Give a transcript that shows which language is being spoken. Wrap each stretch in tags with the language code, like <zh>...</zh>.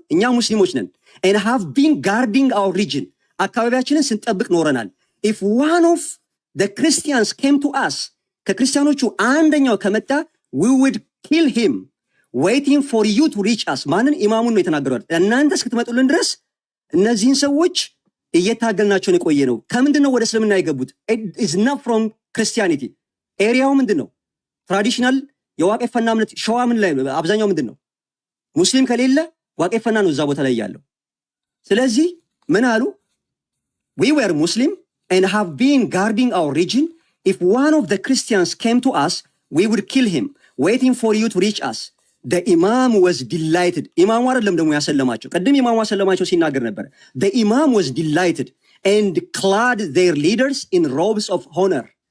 <am>እኛ ሙስሊሞች ነን</am> <en>and have been guarding our region.</en> <am>አካባቢያችንን ስንጠብቅ ኖረናል።</am> <en>if one of the Christians came to us,</en> <am>ከክርስቲያኖቹ አንደኛው ከመጣ</am> <en>we would kill him waiting for you to reach us.</en> <am>ማንን? ኢማሙን ነው የተናገረው። እናንተ እስክትመጡልን ድረስ እነዚህን ሰዎች እየታገልናቸው ነው የቆየ ነው። ከምንድነው ወደ እስልምና የገቡት?</am> <en>it is not from Christianity.</en> <am>ኤሪያው ምንድነው? ትራዲሽናል የዋቄፈና እምነት ሸዋ ምን ላይ አብዛኛው ምንድነው? ሙስሊም ከሌለ ዋቄፈና ነው እዛ ቦታ ላይ ያለው። ስለዚህ ምን አሉ?</am> <en>we were Muslim and have been guarding our region. if one of the Christians came to us we would kill him waiting for you to reach us. the imam was delighted.</en> <am>ኢማሙ አይደለም ደግሞ ያሰለማቸው። ቀደም ኢማሙ ያሰለማቸው ሲናገር ነበር።</am> <en>the imam was delighted and clad their leaders in robes of honor.</en>